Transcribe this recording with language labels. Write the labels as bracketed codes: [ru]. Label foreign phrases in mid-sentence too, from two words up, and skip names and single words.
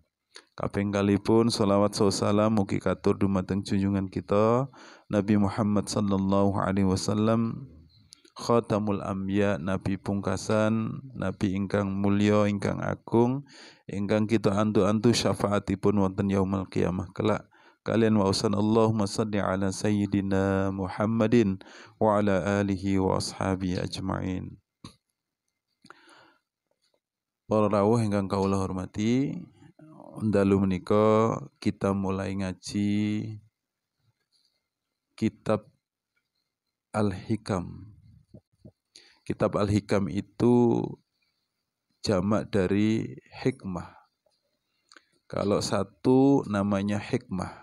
[jv] Kaping kalipun sholawat salam mugi katur dumateng junjungan kita Nabi Muhammad [ar] صلى الله عليه وسلم, خاتم الأنبياء, [jv] nabi pungkasan, nabi ingkang mulya, ingkang agung, ingkang kita antu-antu syafaatipun wonten [ar] يوم القيامة [jv] kelak. Kalian wausan [ar] اللهم صل على سيدنا محمد وعلى آله وأصحابه أجمعين. [jv] Para rawuh ingkang kawula hormati, dalu menika kita mulai ngaji kitab Al-Hikam. [id] Kitab Al-Hikam itu jamak dari hikmah. Kalau satu namanya hikmah.